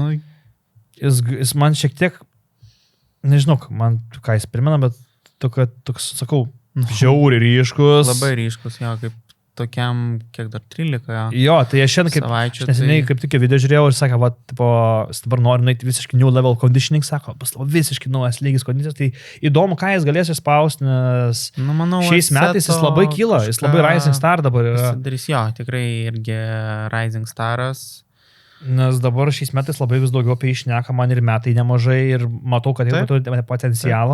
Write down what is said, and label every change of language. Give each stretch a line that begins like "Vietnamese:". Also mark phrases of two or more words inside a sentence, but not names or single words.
Lithuanian: Jis man šiek tiek, nežinau, man ką jis primena, bet toks, sakau, žiauriai ryškus. Labai ryškus, jo, kaip tokiam, kiek dar 13. Jo, tai aš šiandien savaičių. Neseniai kaip tik video žiūrėjau ir sakė, va, tipo, dabar noriu nueiti visiškai
English: new level conditioning,
Lithuanian: sako, bus visiškai naujas lygis kondicijos, tai įdomu, ką jis galės išspausti, nes manau, šiais metais jis labai kyla, jis labai
English: rising star
Lithuanian: dabar yra. Darys jo, tikrai irgi
English: rising staras.
Lithuanian: Nes dabar šiais metais labai vis daugiau apie išneka man ir metai nemažai ir matau, kad jie turi potencialą.